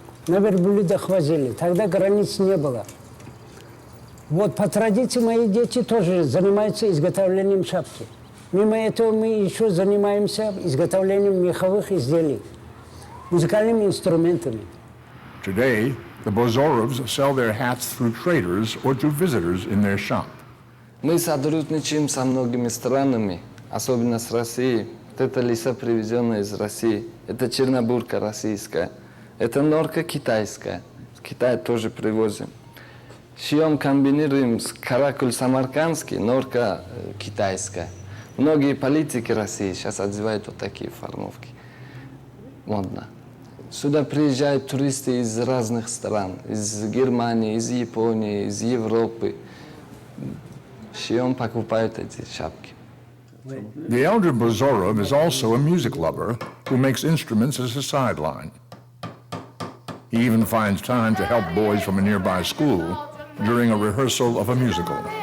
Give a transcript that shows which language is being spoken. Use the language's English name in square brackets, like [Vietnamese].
[Russian] На верблюдах возили. Тогда границ не было. Вот по традиции мои дети тоже занимаются изготовлением шапки. Мимо этого мы еще занимаемся изготовлением меховых изделий, музыкальными инструментами. [English] Today, the Bozorovs sell their hats through traders or to visitors in their shop. [Russian] Мы сотрудничаем со многими странами, особенно с Россией. Это лиса, привезенная из России. Это чернобурка российская. Это норка китайская. В Китае тоже привозим. Шьем, комбинируем с каракуль самаркандский, норка китайская. Многие политики России сейчас одевают вот такие формовки. Модно. Сюда приезжают туристы из разных стран. Из Германии, из Японии, из Европы. Шьем, покупают эти шапки. [English] The elder Bozorov is also a music lover who makes instruments as a sideline. He even finds time to help boys from a nearby school during a rehearsal of a musical.